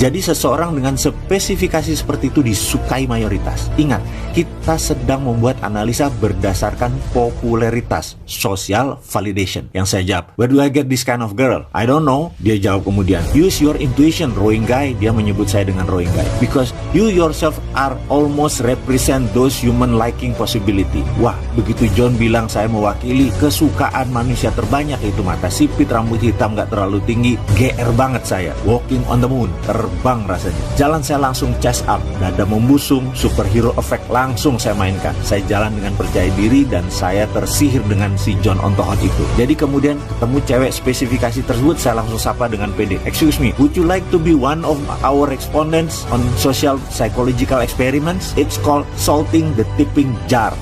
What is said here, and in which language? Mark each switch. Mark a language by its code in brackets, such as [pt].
[id] Jadi seseorang dengan spesifikasi seperti itu disukai mayoritas. Ingat, kita sedang membuat analisa berdasarkan popularitas, social validation. Yang saya jawab, [en] where do I get this kind of girl? I don't know. [id] Dia jawab kemudian, [en] use your intuition, rowing guy. [id] Dia menyebut saya dengan rowing guy. [en] Because you yourself are almost represent those human liking possibility. [id] Wah, begitu John bilang saya mewakili kesukaan manusia terbanyak, yaitu mata sipit, rambut hitam gak terlalu tinggi, GR banget saya. [en] Walking on the moon, [id] terbang rasanya. Jalan saya langsung [en] chest up, [id] dada membusung, superhero effect langsung saya mainkan. Saya jalan dengan percaya diri dan saya tersihir dengan si John on the hot itu. Jadi kemudian ketemu cewek spesifikasi tersebut, saya langsung sapa dengan pede. [en] Excuse me, would you like to be one of our respondents on social psychological experiments? It's called salting the tipping jar.